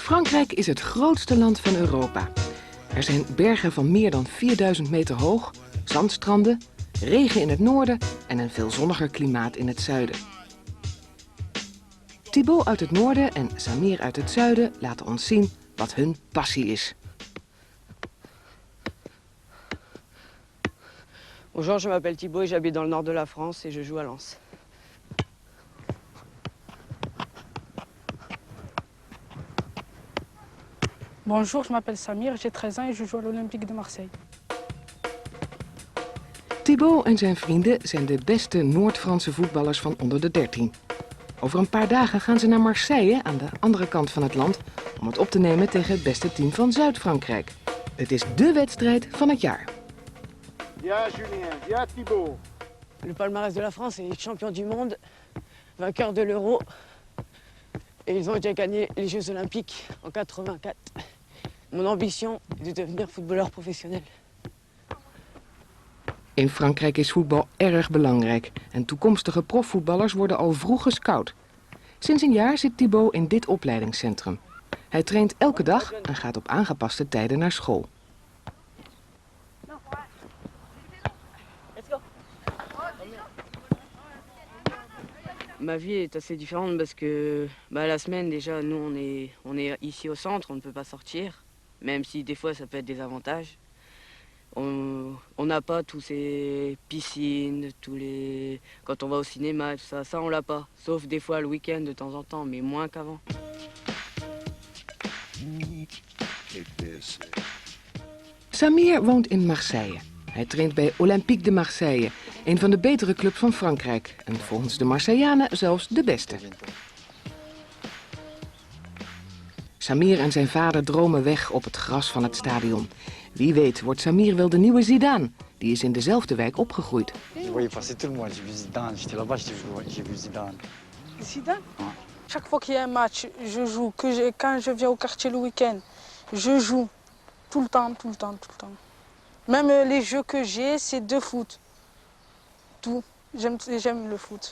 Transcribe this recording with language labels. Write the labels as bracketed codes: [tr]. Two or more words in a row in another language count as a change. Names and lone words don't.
[nl] Frankrijk is het grootste land van Europa. Er zijn bergen van meer dan 4000 meter hoog, zandstranden, regen in het noorden en een veel zonniger klimaat in het zuiden. Thibaut uit het noorden en Samir uit het zuiden laten ons zien wat hun passie is. [fr] Bonjour, je m'appelle Thibaut et j'habite dans le nord de la France et je joue à Lens. Bonjour, je m'appelle Samir, j'ai 13 ans et je joue à l'Olympique de Marseille. [nl] Thibaut en zijn vrienden zijn de beste Noord-Franse voetballers van onder de 13. Over een paar dagen gaan ze naar Marseille, aan de andere kant van het land, om het op te nemen tegen het beste team van Zuid-Frankrijk. Het is dé wedstrijd van het jaar. [fr] Viens Julien, viens Thibaut. Le palmarès de la France est champion du monde, vainqueur de l'Euro. Et ils ont déjà gagné les Jeux Olympiques en 84. Mon ambition est de devenir footballeur professionnel. [nl] In Frankrijk is voetbal erg belangrijk en toekomstige profvoetballers worden al vroeg gescout. Sinds een jaar zit Thibaut in dit opleidingscentrum. Hij traint elke dag en gaat op aangepaste tijden naar school. [fr] Ma vie est assez différente parce que la semaine déjà, nous on est ici au centre, on ne peut pas sortir. Même si des fois ça peut être des avantages. On n'a pas tous ces piscines, quand on va au cinéma, tout ça on l'a pas. Sauf des fois le week-end de temps en temps, mais moins qu'avant. [nl] Samir woont in Marseille. Hij traint bij Olympique de Marseille, een van de betere clubs van Frankrijk. En volgens de Marseilleanen zelfs de beste. Samir en zijn vader dromen weg op het gras van het stadion. Wie weet wordt Samir wel de nieuwe Zidane. Die is in dezelfde wijk opgegroeid. [fr] Je voyais passer tout le monde, j'ai vu Zidane, j'étais là-bas, j'ai vu Zidane. Zidane? Chaque fois qu'il y a un match, je joue. Quand je viens au quartier le week-end, je joue. Tout le temps, tout le temps, tout le temps. Même les jeux que j'ai, c'est de foot. Tout. J'aime le foot.